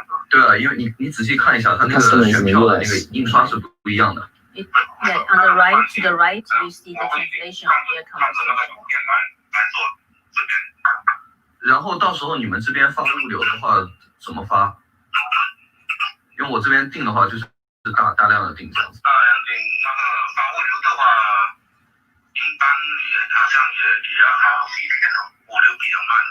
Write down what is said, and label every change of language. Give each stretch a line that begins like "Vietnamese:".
Chinese: 对啊，因为你仔细看一下，它那个选票的那个印刷是不一样的。
English: Yeah, on the right, to the right, you see the translation of their conversation.
Chinese: 然后到时候你们这边发物流的话怎么发？因为我这边订的话就是大量的订这样子。那个发物流的话，一般也好像也要好几天哦，物流比较慢。